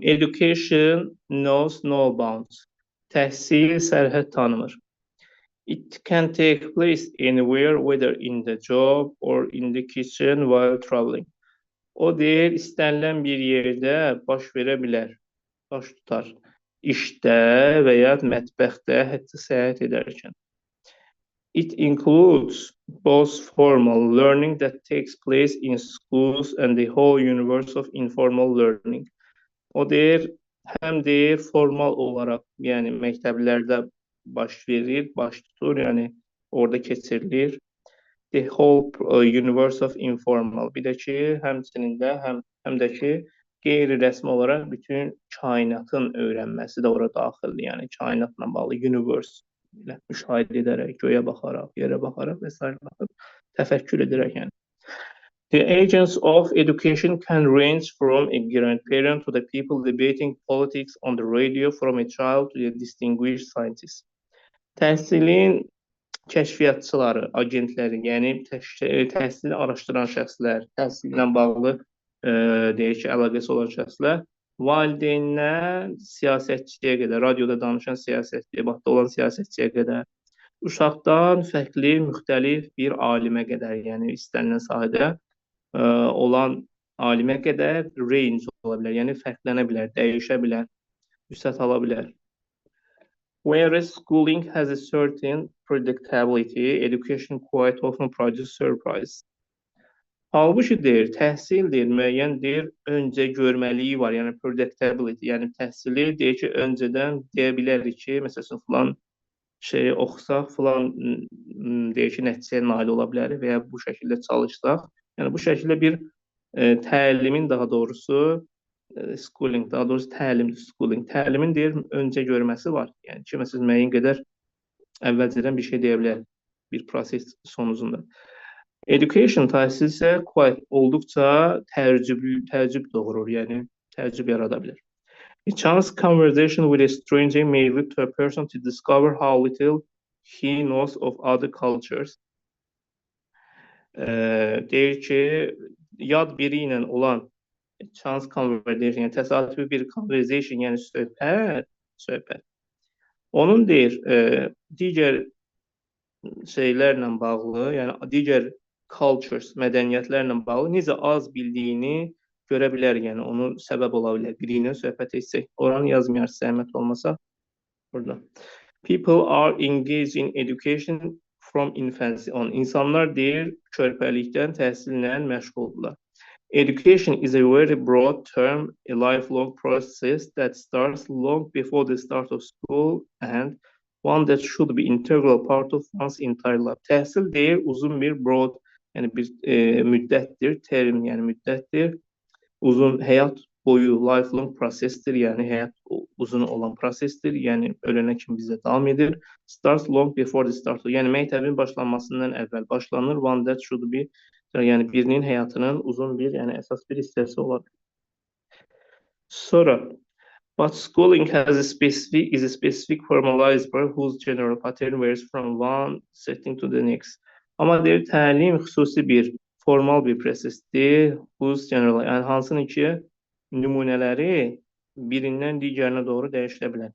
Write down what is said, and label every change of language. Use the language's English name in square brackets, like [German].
[English] Education knows no bounds. [Azerbaijani] Təhsil sərhəd tanımır. [English] It can take place anywhere, whether in the job or in the kitchen while traveling. [Azerbaijani] O deyir, istənilən bir yerdə baş verə bilər, baş tutar. İşdə və ya mətbəxdə, hətta səyahət edərkən. [English] It includes both formal learning that takes place in schools and the whole universe of informal learning. [Azerbaijani] O deyir, həm deyir formal olaraq, yəni məktəblərdə baş verir, baş tutur, yəni orada keçirilir. [English] The whole universe of informal. [Azerbaijani] Bir də ki, həmçinin də həm də ki, qeyri-rəsmi olaraq bütün kainatın öyrənməsi də ora daxildir. Yəni kainatla bağlı universe ilə müşahidə edərək, göyə baxaraq, yerə baxaraq və s. baxıb təfəkkür edərək yəni. [English] The agents of education can range from a grandparent to the people debating politics on the radio, from a child to a distinguished scientist. [Azerbaijani] Təhsilin kəşfiyyatçıları, agentləri, yəni təhsili araşdıran şəxslər, təhsillə bağlı deyək ki, əlaqəsi olan şəxslər, valideyndən siyasətçiyə qədər, radioda danışan siyasətçiyə, debatda olan siyasətçiyə qədər, Uşaqdan fərqli, müxtəlif bir alimə qədər, yəni istənilən sahədə olan alimə qədər range ola bilər. Yəni fərqlənə bilər, dəyişə bilər, vüsət ala bilər. [English] Whereas schooling has a certain predictability, education quite often produces surprise. [Azerbaijani] Halbuki deyir, təhsil deyir, müəyyən deyir, öncə görməliyi var, yəni predictability, yəni təhsili deyir ki, öncədən deyə bilərik ki, məsələn, filan şeyi oxusaq, filan deyir ki, nəticəyə nail ola bilərik və ya bu şəkildə çalışsaq, yəni bu şəkildə bir təlimin daha doğrusu schooling, daha doğrusu təlimdir schooling. Təlimin deyir öncə görməsi var. Yəni ki, məsələn, müəyyən qədər əvvəlcədən bir şey deyə bilər bir proses sonucunda. Education təhsil isə quite olduqca təəccüb doğurur, yəni təəccüb yarada bilər. [English] A chance conversation with a stranger may lead to a person to discover how little he knows of other cultures. [Azerbaijani] Deyir ki, yad biri ilə olan chance conversation, yəni təsadüfi bir conversation, yəni söhbət. Onun deyir, digər şeylərlə bağlı, yəni digər cultures, mədəniyyətlərlə bağlı necə az bildiyini görə bilər, yəni onu səbəb ola bilər. Biri ilə söhbət etsək, oranı yazmayarız, zəhmət olmasa burada. [English] People are engaged in education from infancy on. [Azerbaijani] İnsanlar deyir, körpəlikdən təhsillə məşğuldurlar. [English] Education is a very broad term, a lifelong process that starts long before the start of school and one that should be integral part of one's entire life. [Azerbaijani] Təhsil deyir, uzun bir broad, yəni bir müddətdir, term, yəni müddətdir, uzun həyat boyu, lifelong prosesdir, yəni həyat uzun olan prosesdir, yəni ölənə kimi bizə davam edir. [English] Starts long before the start, [Azerbaijani] yəni məktəbin başlanmasından əvvəl başlanır, [English] one that should be, [Azerbaijani] yəni birinin həyatının uzun bir, yəni əsas bir hissəsi olar. [English] Sonra, but schooling has a specific formalized verb whose general pattern varies from one setting to the next. [Azerbaijani] Amma deyir, təlim xüsusi bir formal bir prosesdir, [English] whose general, [Azerbaijani] yəni hansının ki, nümunələri birindən digərinə doğru dəyişilə bilər.